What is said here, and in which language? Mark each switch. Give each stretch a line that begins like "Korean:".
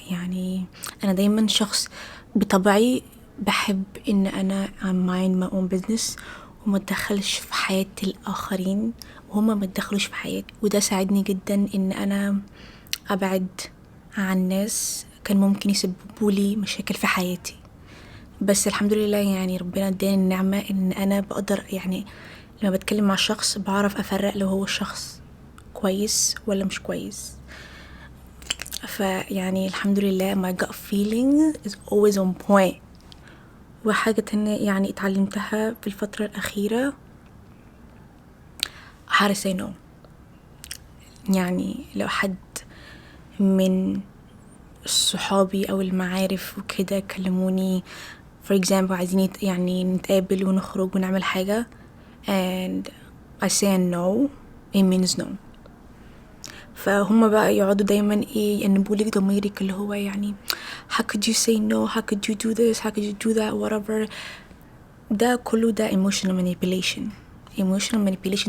Arabic: يعني أنا دايما شخص بطبعي بحب إن أنا
English: mind my own business
Arabic: وما اتدخلش في حياة الآخرين وهما ما اتدخلوش في حياتي، وده ساعدني جدا إن أنا أبعد عن ناس كان ممكن يسببوا لي مشاكل في حياتي. بس الحمد لله يعني ربنا اداني النعمة إن أنا بقدر يعني لما بتكلم مع شخص بعرف أفرق لو هو شخص كويس ولا مش كويس. فيعني الحمد لله
English: my gut feeling is always on point.
Arabic: وحاجة تانية يعني اتعلمتها في الفترة الأخيرة
English: how to say no.
Arabic: يعني لو حد من صحابي أو المعارف وكده كلموني
English: for example
Arabic: عايزين يعني نتقابل ونخرج ونعمل حاجة
English: and I say no it means no.
Arabic: فهم بقى يقعدوا دايما ينبولي ضميرك اللي هو يعني
English: how could you say no, how could you do this, how could you do that, whatever.
Arabic: ده كله ده
English: emotional manipulation.